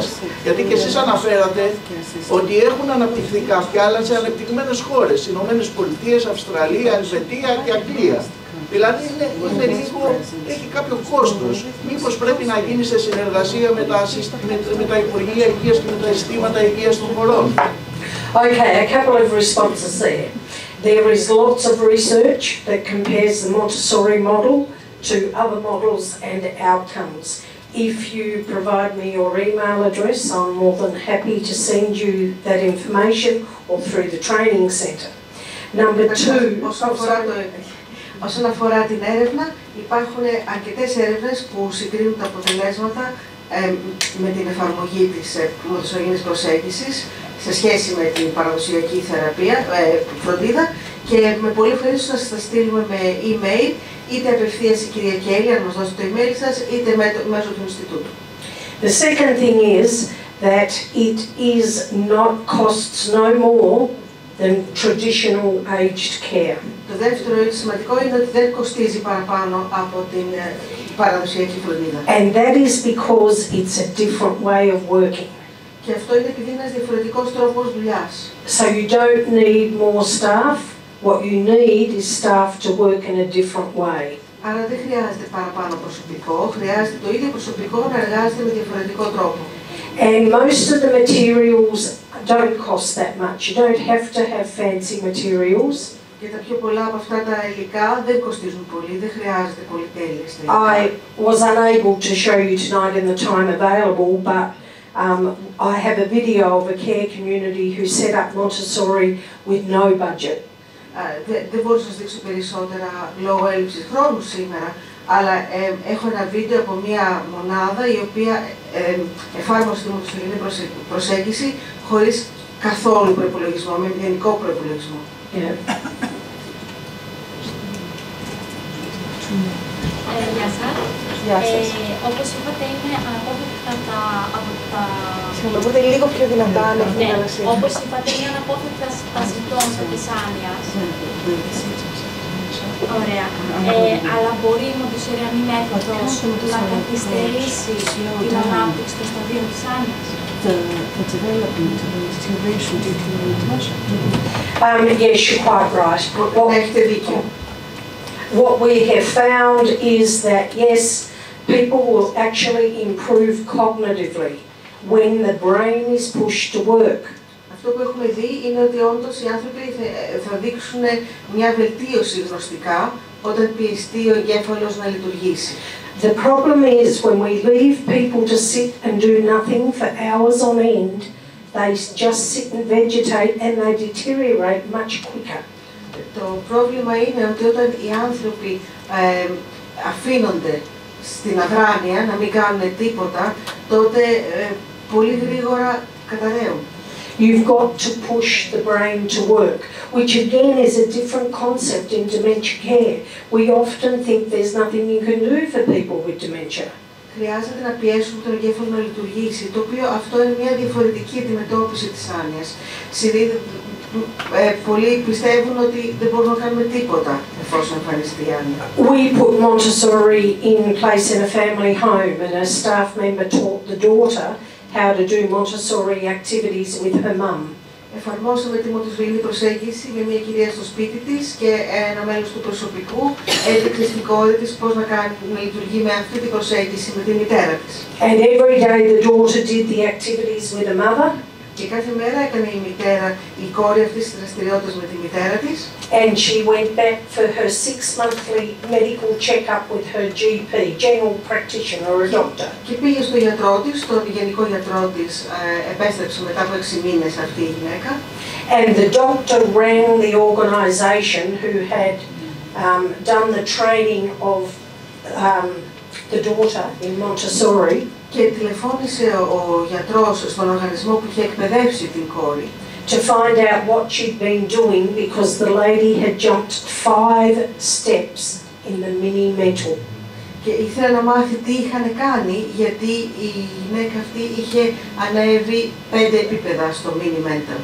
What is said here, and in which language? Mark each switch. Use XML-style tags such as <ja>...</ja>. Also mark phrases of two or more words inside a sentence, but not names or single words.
<el>Γιατί και εσείς αναφέρατε ότι έχουν αναπτυχθεί κάποια άλλα σε ανεπτυγμένες χώρες, Ηνωμένες Πολιτείες, Αυστραλία, Ελβετία και Αγγλία. Δηλαδή είναι λίγο, έχει κάποιο κόστος. Μήπως πρέπει να γίνει σε συνεργασία με τα Υπουργεία Υγείας και με τα συστήματα υγείας των χωρών.</el> <en>Okay, a couple of responses there. There is lots of research that compares the Montessori model to other models and outcomes. If you provide me your email address, I'm more than happy to send you that information or through the training centre. Number two,</en> <el>όσον αφορά την έρευνα, υπάρχουν αρκετές έρευνες που συγκρίνουν τα αποτελέσματα με την εφαρμογή της μοντεσσοριανής προσέγγισης σε σχέση με την παραδοσιακή θεραπεία, φροντίδα, και με πολύ ευχαρίστηση να σας τα στείλουμε με email, είτε απευθείας η κυρία Κέλλη, αν μας δώσετε το email σας, είτε μέσω του Ινστιτούτου.</el> <en>The second thing is that it costs no more than traditional aged care.</en> <el>Το δεύτερο σημαντικό είναι ότι δεν κοστίζει παραπάνω από την παραδοσιακή φροντίδα.</el> <en>And that is because it's a different way of working.</en> <el>Και αυτό είναι επειδή είναι ένας διαφορετικός τρόπος δουλειάς.</el> <en>So you don't need more staff. What you need is staff to work in a different way.</en> <el>Άρα δεν χρειάζεται παραπάνω προσωπικό, χρειάζεται το ίδιο προσωπικό να εργάζεται με διαφορετικό τρόπο.</el> <en>And most of the materials don't cost that much. You don't have to have fancy materials.</en> <el>Και τα πιο πολλά από αυτά τα υλικά δεν κοστίζουν πολύ, δεν χρειάζεται πολυτέλειες.</el> <en>I was unable to show you tonight in the time available, but I have a video of a care community who set up Montessori with no budget.</en> <el>Δεν μπορώ να σας δείξω περισσότερα λόγω έλλειψης χρόνου σήμερα, αλλά έχω ένα βίντεο από μια μονάδα η οποία εφάρμοσε τη μοντεσσοριανή προσέγγιση χωρίς καθόλου προϋπολογισμό, με μηδενικό προϋπολογισμό. Γεια σας. Όπως είπατε, είναι αναπόφευκτα από τα... Συγγνώμη, μπορείτε λίγο πιο δυνατά, όπως είπατε, είναι αναπόφευκτα τα συμπτώματα της άνοιας. Ωραία. Αλλά μπορεί η μοντεσσοριανή μέθοδος να καθυστερήσει την ανάπτυξη των σταδίων της άνοιας.</el> <en>Yes, you're quite right.</en> <el>Έχετε δίκιο.</el> <en>What we have found is that, yes, people will actually improve cognitively when the brain is pushed to work.</en> <el>Αυτό που έχουμε δει είναι ότι όντως οι άνθρωποι θα δείξουν μια βελτίωση γνωστικά όταν πιεστεί ο εγκέφαλος να λειτουργήσει.</el> <en>The problem is when we leave people to sit and do nothing for hours on end, they just sit and vegetate and they deteriorate much quicker.</en> <el>Το πρόβλημα είναι ότι όταν οι άνθρωποι αφήνονται στην αδράνεια να μην κάνουν τίποτα, τότε πολύ γρήγορα καταραίουν.</el> <en>You've got to push the brain to work, which again is a different concept in dementia care. We often think there's nothing you can do for people with dementia.</en> <el>Χρειάζεται να πιέσουμε τον εγκέφαλο να λειτουργήσει, το οποίο αυτό είναι μια διαφορετική αντιμετώπιση της άνοιας. Πολλοί πιστεύουν ότι δεν μπορούμε να κάνουμε τίποτα εφόσον εμφανιστεί η Άνοια.</el> <en>We put Montessori in place in a family home, and a staff member taught the daughter how to do Montessori activities with her mum.</en> <el>Εφαρμόσαμε τη μοντεσσοριανή προσέγγιση με μια κυρία στο σπίτι της και ένα μέλος του προσωπικού έδειξε στην κόρη της πώς να λειτουργεί με αυτή την προσέγγιση με τη μητέρα της.</el> <en>And every day the daughter did the activities with the mother.</en> <el>Και κάθε μέρα έκανε η κόρη αυτής της δραστηριότητας με τη μητέρα της.</el> <en>And she went back for her 6-monthly medical check-up with her GP, general practitioner or a doctor.</en> <el>Και πήγε στο γιατρό της, στον γενικό γιατρό της, επέστρεψε μετά από 6 μήνες αυτή η γυναίκα.</el> <en>And the doctor rang the organisation who had done the training of the daughter in Montessori.</en> <el>Και τηλεφώνησε ο γιατρός στον οργανισμό που είχε εκπαιδεύσει την κόρη</el> <en>to find out what she'd been doing because the lady had jumped 5 steps in the mini mental.</en> <el>Και ήθελε να μάθει τι είχαν κάνει γιατί η γυναίκα αυτή είχε ανέβει 5 επίπεδα στο</el> <en>mini mental.</en>